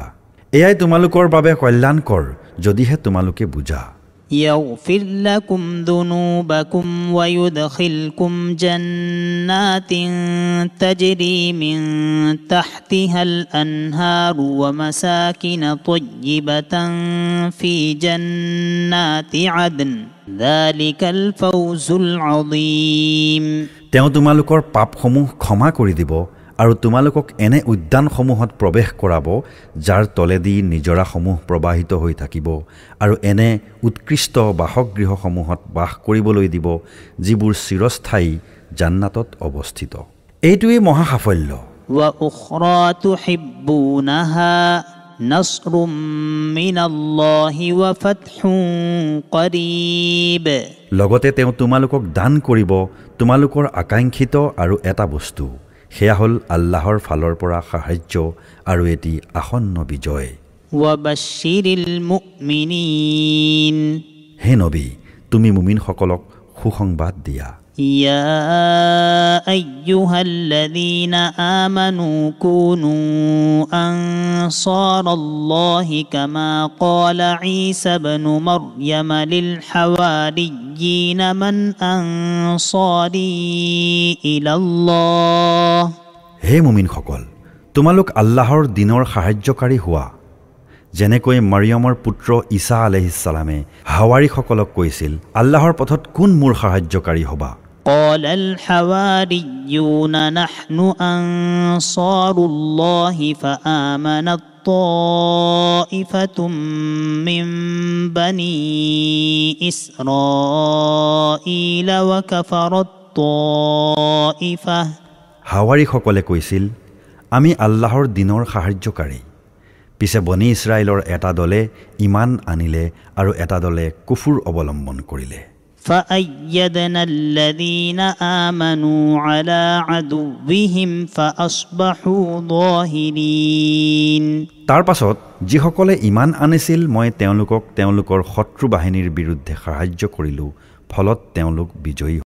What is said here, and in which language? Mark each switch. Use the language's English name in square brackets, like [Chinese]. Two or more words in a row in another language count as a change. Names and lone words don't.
[Assamese] এয়াই তোমালোকৰ বাবে কল্যাণকৰ যদিহে তোমালোকে বুজা। [Arabic] يغفر لكم ذنوبكم ويدخلكم جنات تجري من تحتها الأنهار ومساكن طيبة في جنات عدن ذلك الفوز العظيم [Assamese] তেওঁ তোমালোকৰ পাপসমূহ ক্ষমা কৰি দিব আৰু তোমালোকক এনে উদ্যানসমূহত প্ৰৱেশ কৰাব যাৰ তলেদি নিজৰাসমূহ প্ৰবাহিত হৈ থাকিব আৰু এনে উৎকৃষ্ট বাসগৃহসমূহত বাস কৰিবলৈ দিব যিবোৰ চিৰস্থায়ী জান্নাতত অৱস্থিত। এইটোৱেই মহা সাফল্য। [Arabic] وأخرى تحبونها نصر من الله وفتح قريب [Assamese] লগতে তেওঁ তোমালোকক দান কৰিব তোমালোকৰ আকাংক্ষিত আৰু এটা বস্তু, সেয়া হ'ল আল্লাহৰ ফালৰ পৰা সাহায্য আৰু এটি আসন্ন বিজয়। [Arabic] وبشر المؤمنين [Assamese] হে নবী, তুমি মুমিনসকলক সুসংবাদ দিয়া। [Arabic] يا أيها الذين آمنوا كونوا أنصار الله كما قال عيسى بن مريم للحواريين من أنصاري إلى الله [Assamese] হে মুমিনসকল, তোমালোক আল্লাহৰ দিনৰ সাহায্যকাৰী হোৱা, যেনেকৈ মাৰিয়ামৰ পুত্ৰ ঈসা [Arabic] عليه السلام [Assamese] হাৱাৰীসকলক কৈছিল, আল্লাহৰ পথত কোন মোৰ সাহায্যকাৰী হ'বা? [Arabic] قال الحواريون نحن أنصار الله فآمنت طائفة من بني إسرائيل وكفرت طائفة [Assamese] হাৱাৰীসকলে কৈছিল, আমি আল্লাহৰ দিনৰ সাহায্যকাৰী। পিছে বনি ইছৰাইলৰ এটা দলে ইমান আনিলে আৰু এটা দলে কুফুৰ অৱলম্বন কৰিলে। [Arabic] فأيدنا الذين آمنوا على عدوهم فأصبحوا ظاهرين [Assamese] তাৰ পাছত যিসকলে ইমান আনিছিল মই তেওঁলোকক তেওঁলোকৰ শত্ৰু বাহিনীৰ বিৰুদ্ধে সাহায্য কৰিলোঁ, ফলত তেওঁলোক বিজয়ী